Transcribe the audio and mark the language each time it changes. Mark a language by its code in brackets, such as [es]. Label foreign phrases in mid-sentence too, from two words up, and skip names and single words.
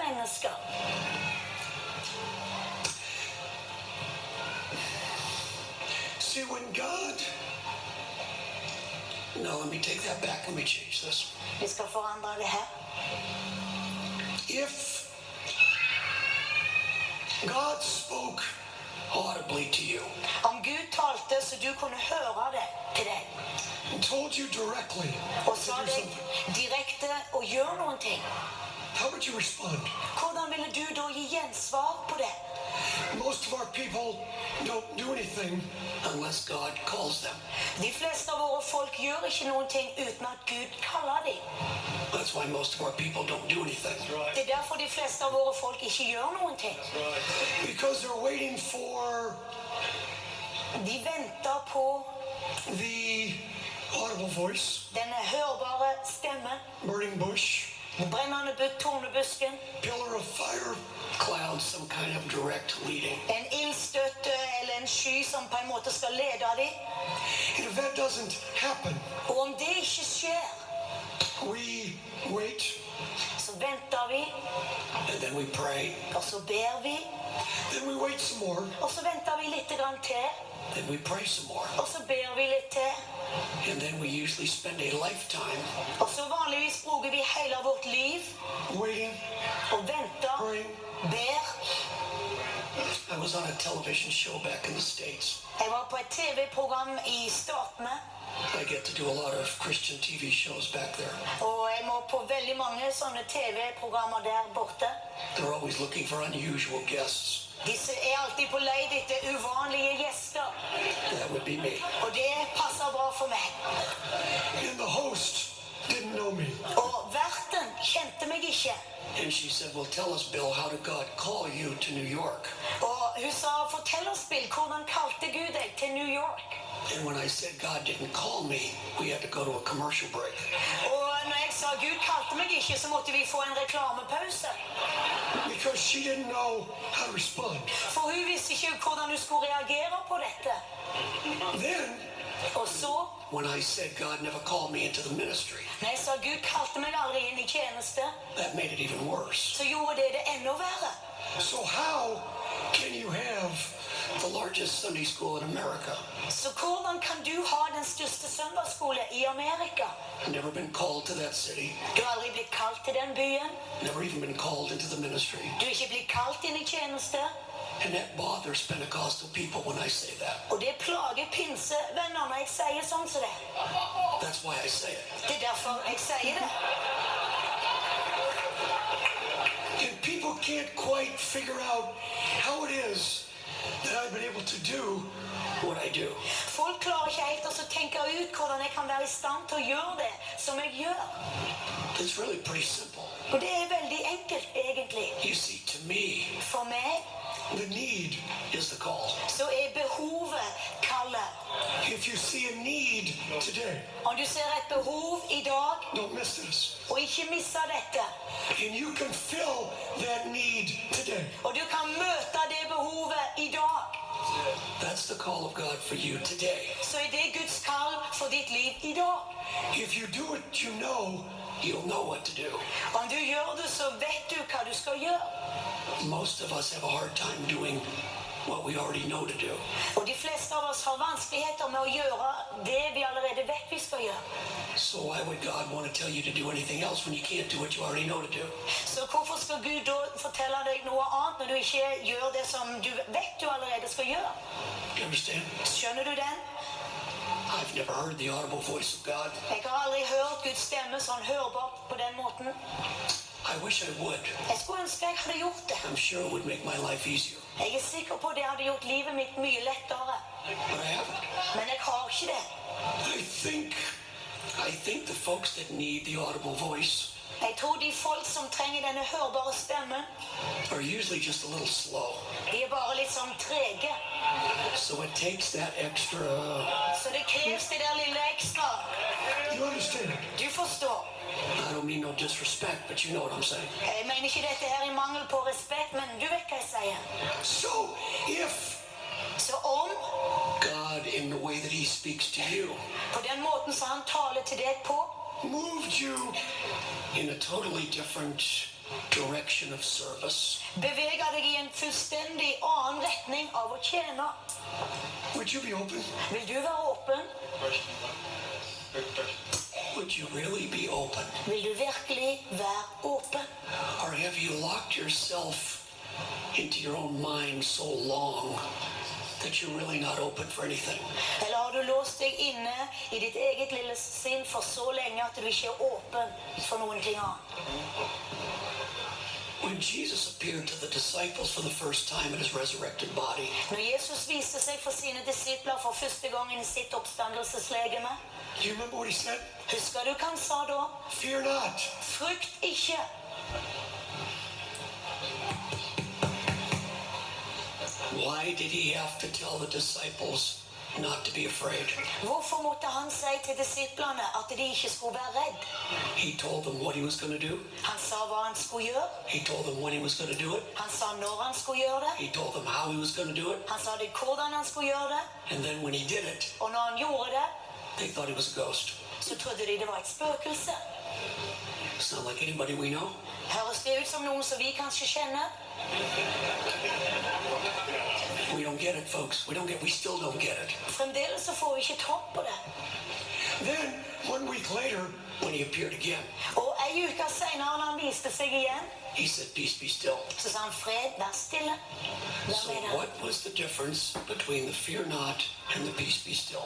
[no] mennesker. [en] See, when God... No, let me take that back. Let me change this. [no] Vi skal forandre det her. [en] If God spoke audibly to you, [no] Om Gud talte så du kunne høre det til deg, [en] and told you directly [no] og [en] to [no] sa [en] do [no] deg [en] something, [no] direkte og gjør noen ting, [en] how would you respond? [no] hvordan ville du da gi gjensvar på det? [en] Most of our people don't do anything unless God calls them. [no] De fleste av våre folk gjør ikke noen ting uten at Gud kaller dem. [en] That's why most of our people don't do anything. [no] Det er derfor de fleste av våre folk ikke gjør noen ting. [en] Because they're waiting for [no] De venter på [en] the audible voice, [no] denne hørbare stemmen, [en] burning bush, [no] brennende tornebusken, [en] pillar of fire, cloud, some kind of direct leading. [no] en ildstøtte eller en sky som på en måte skal lede dem. [en] And if that doesn't happen, [no] Og om det ikke skjer, [en] we wait, [no] så venter vi, [en] and then we pray, [no] og så ber vi, [en] then we wait some more, [no] og så venter vi litt grann til, [en] then we pray some more. [no] og så ber vi litt til. [en] And then we usually spend a lifetime [no] Og så vanligvis bruker vi hele vårt liv [en] waiting, [no] og venter, [en] praying. [no] ber. [en] I was on a television show back in the States. [no] Jeg var på et TV-program i Statene, [en] I get to do a lot of Christian TV shows back there. [no] og jeg må på veldig mange sånne TV-programmer der borte. [en] They're always looking for unusual guests. [no] Disse er alltid på leit etter uvanlige gjester, [en] That would be me. [no] og det passer bra for meg. [en] And the host didn't know me. [no] Og verten kjente meg ikke. [en] And she said, well, tell us, Bill, how did God call you to New York? [no] Og hun sa, fortell oss, Bill, hvordan kalte Gud deg til New York? [en] And when I said God didn't call me, we had to go to a commercial break. [no] Og når jeg sa Gud kalte meg ikke, så måtte vi få en reklamepause. [en] Because she didn't know how to respond. [no] For hun visste ikke hvordan hun skulle reagere på dette. [en] Then, [no] Og så, [en] when I said God never called me into the ministry, [no] når jeg sa Gud kalte meg aldri inn i tjeneste, [en] that made it even worse. [no] så gjorde det enda verre. [en] So how can you have the largest Sunday school in America? [no] Så hvordan kan du ha den største søndagsskole i Amerika? [en] Never been called to that city. [no] Du har aldri blitt kalt til den byen. [en] Never even been called into the ministry. [no] Du er ikke blitt kalt inn i tjeneste. [en] And that bothers Pentecostal people when I say that. [no] Og det plager pinsevenner når jeg sier sånn som det. [en] That's why I say it. [no] Det er derfor jeg sier det. [en] And people can't quite figure out how it is that I've been able to do what I do. [no] Folk klarer ikke helt å tenke ut hvordan jeg kan være i stand til å gjøre det som jeg gjør. [en] It's really pretty simple. [no] Og det er veldig enkelt, egentlig. [en] You see, to me, [no] For meg [en] the need is the call. [no] så er behovet kallet. [en] If you see a need today, [no] Om du ser et behov i dag, [en] don't miss this. [no] og ikke misse dette, [en] And you can fill that need today. [no] og du kan møte det behovet i dag, [en] That's the call of God for you today. [no] så er det Guds kall for ditt liv i dag. [en] If you do what you know, you'll know what to do. [no] Om du gjør det, så vet du hva du skal gjøre. [en] Most of us have a hard time doing what we already know to do. [no] Og de fleste av oss har vanskeligheter med å gjøre det vi allerede vet vi skal gjøre. [en] So why would God want to tell you to do anything else when you can't do what you already know to do? [no] Så hvorfor skal Gud da fortelle deg noe annet når du ikke gjør det som du vet du allerede skal gjøre? [en] You understand? [no] Skjønner du den? [en] I've never heard the audible voice of God. [no] Jeg har aldri hørt Guds stemme sånn hørbart på den måten. [en] I wish I would. [no] Jeg skulle ønske jeg hadde gjort det. [en] I'm sure it would make my life easier. [no] Jeg er sikker på det hadde gjort livet mitt mye lettere. [en] But I haven't. [no] Men jeg har ikke det. [en] I think the folks that need the audible voice [no] Jeg tror de folk som trenger denne hørbare stemmen, [en] are usually just a little slow. [no] de er bare litt sånn trege. [en] So it takes that extra... [no] Så det kreves det der lille ekstra. [en] You understand? [no] Du forstår. [en] I don't mean no disrespect, but you know what I'm saying. [no] Jeg mener ikke dette her i mangel på respekt, men du vet hva jeg sier. [en] So if [no] Så om, [en] God, in the way that he speaks to you, [no] på den måten som han taler til deg på, [en] moved you in a totally different direction of service? [no] Beveger deg i en fullstendig annen retning av å tjene. [en] Would you be open? [no] Vil du være åpen? [en] Would you really be open? [no] Vil du virkelig være åpen? [en] Or have you locked yourself into your own mind so long that you're really not open for anything? [no] Eller har du låst deg inne i ditt eget lille sinn for så lenge at du ikke er åpen for noen ting annet? [en] When Jesus appeared to the disciples for the first time in his resurrected body, [no] Når Jesus viste seg for sine disipler for første gangen i sitt oppstandelseslegeme, [en] do you remember what he said? [no] husker du hva han sa da? [en] Fear not. [no] Frykt ikke. [en] Why did he have to tell the disciples not to be afraid? [no] Hvorfor måtte han si til disiplene at de ikke skulle være redd? [en] He told them what he was going to do. [no] Han sa hva han skulle gjøre. [en] He told them when he was going to do it. [no] Han sa når han skulle gjøre det. [en] He told them how he was going to do it. [no] Han sa det hvordan han skulle gjøre det. [en] And then when he did it, [no] Og når han gjorde det, [en] they thought he was a ghost. [no] så trodde de det var et spøkelse. [en] It's not like anybody we know. [no] Høres det ut som noen som vi kanskje kjenner? [en] We don't get it, folks. We still don't get it. [no] Fremdeles så får vi ikke tak på det. [en] Then, 1 week later, when he appeared again, [no] Og en uke senere når han viste seg igjen, [en] he said, peace be still. [no] så sa han fred, vær stille. Vær [en] So [no] med deg. [en] what was the difference between the fear not and the peace be still?